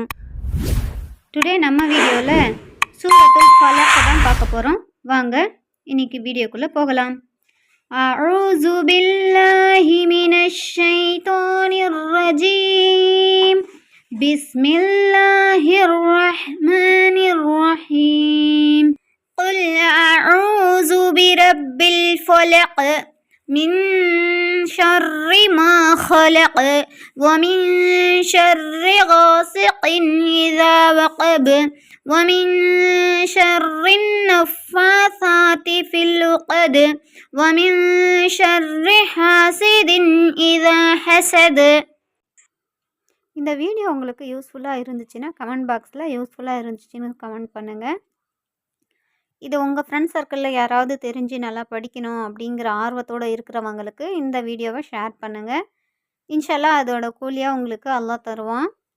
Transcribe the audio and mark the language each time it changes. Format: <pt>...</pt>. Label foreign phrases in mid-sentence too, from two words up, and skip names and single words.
<ta>டுடே நம்ம வீடியோவில் சூரத்துல் ஃபலக் தான் பார்க்க போகிறோம். வாங்க இன்னைக்கு வீடியோக்குள்ளே போகலாம்.</ta> <ar>أعوذ بالله من الشيطان الرجيم. بسم الله الرحمن الرحيم. قل أعوذ برب الفلق من شر ما خلق ومن شر غاسق إذا وقب ومن شر النفاثات في العقد ومن شر حاسد إذا حسد.</ar> <ta>இந்த வீடியோ உங்களுக்கு யூஸ்ஃபுல்லாக இருந்துச்சுன்னா</ta> <en>comment box</en> <ta>யூஸ்ஃபுல்லாக இருந்துச்சுன்னு கமெண்ட் பண்ணுங்கள். இது உங்கள்</ta> <en>friends circle</en> <ta>யாராவது தெரிஞ்சு நல்லா படிக்கணும் அப்படிங்கிற ஆர்வத்தோடு இருக்கிறவங்களுக்கு இந்த வீடியோவை ஷேர் பண்ணுங்கள். இன்ஷால்லா அதோட கூலியாக உங்களுக்கு அல்லாஹ் தருவான்.</ta>